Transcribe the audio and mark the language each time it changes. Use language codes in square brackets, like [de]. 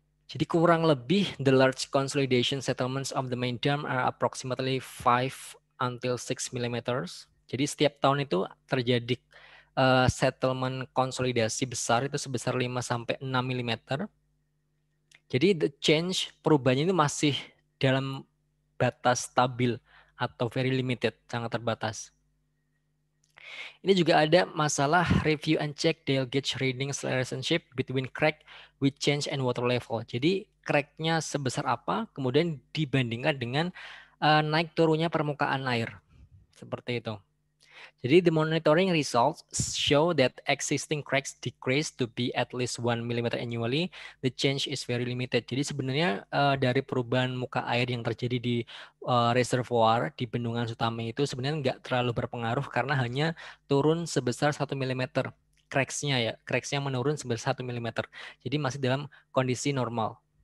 [id] Jadi kurang lebih [en] the large consolidation settlements of the main dam are approximately 5 until 6 mm. [id] Jadi setiap tahun itu terjadi settlement konsolidasi besar itu sebesar 5 sampai 6 mm. Jadi [en] the change, [id] perubahannya itu masih dalam batas stabil atau [en] very limited, [id] sangat terbatas. Ini juga ada masalah [en] review and check Dale gauge readings relationship between crack with change and water level. [id] Jadi cracknya sebesar apa, kemudian dibandingkan dengan naik turunnya permukaan air. Seperti itu. Jadi [en] the monitoring results show that existing cracks decrease to be at least 1 mm annually. The change is very limited. [id] Jadi sebenarnya dari perubahan muka air yang terjadi di reservoir di Bendungan Sutame itu sebenarnya nggak terlalu berpengaruh karena hanya turun sebesar 1 mm. Cracks-nya ya, cracks-nya menurun sebesar 1 mm. Jadi masih dalam kondisi normal.